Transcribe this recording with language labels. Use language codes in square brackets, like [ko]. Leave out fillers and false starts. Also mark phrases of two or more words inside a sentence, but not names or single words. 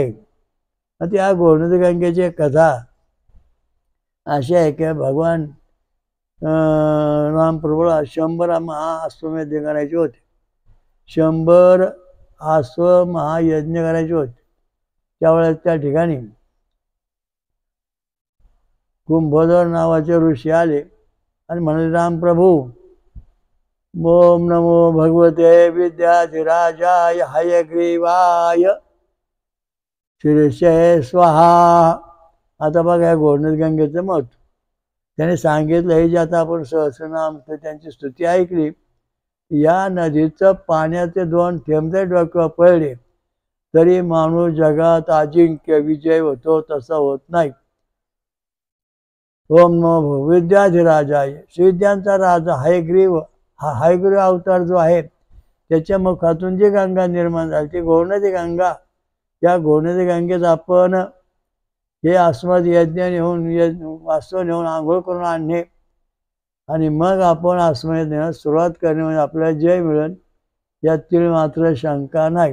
[mr] आणि त्या घोडनदी गंगेची कथा अशी आहे की भगवान रामप्रभूला 100 महाअश्वमेध करायचे होते. 100 महायज्ञ करायचे होते. त्यावेळेस त्या ठिकाणी कुंभोदर नावाचे ऋषी आले आणि म्हणाले, रामप्रभू, [sa] ओम नमो भगवते विद्याधिराजाय हयग्रीवाय शिरसे स्वाहा. [mr] आता बघा या घोडनदी गंगेचं महत्व त्याने सांगितलं. हे जे आता आपण सहस्रनाम त्यांची स्तुती ऐकली, या नदीचं पाण्याचे 2 थेंब जरी डोक्यावर पडले तरी माणूस जगात अजिंक्य विजय होतो तसा होत नाही. [sa] ओम नमो विद्याधिराजाय, [mr] विद्यांचा राजा हयग्रीव, हा हयग्रीव अवतार जो आहे त्याच्या मुखातून जी गंगा निर्माण झाली ती घोडनदी गंगा. या घोडनदी गंगेत आपण हे अस्मद यज्ञ नेऊन आंघोळ करून आणणे आणि मग आपण अस्मद देण्यास सुरुवात करणे म्हणजे आपल्याला जय मिळेल यातील मात्र शंका नाही.